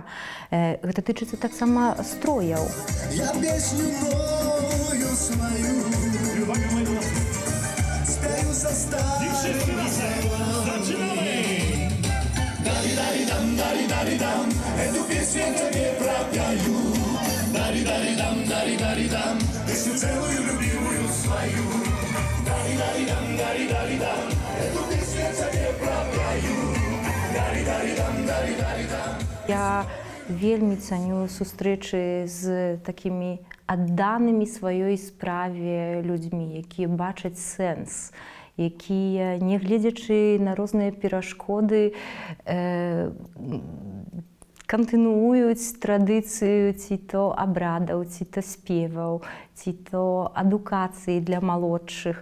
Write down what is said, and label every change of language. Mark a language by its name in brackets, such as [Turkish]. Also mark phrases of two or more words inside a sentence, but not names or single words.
[Belarusian] Гэта тычыцца таксама строяў. [Russian] Я песню мою свою спею за старым Дари-дари-дам, дари-дари-дам, эту песню я тебе пропою. Дари-дари-дам, дари-дари-дам, песню целую любимую свою. Дари-дари-дам, дари-дари-дам, эту песню я тебе пропою. Дари-дари-дам, дари-дари-дам. [Belarusian] Я вельмі цаню сустрэчы з такімі адданымі сваёй справе людзьмі, якія бачаць сэнс, якія, не гледзячы на розныя перашкоды, кантынуюць традыцыю ці то абрадаў, ці то спеваў, ці то адукацыі для малодшых.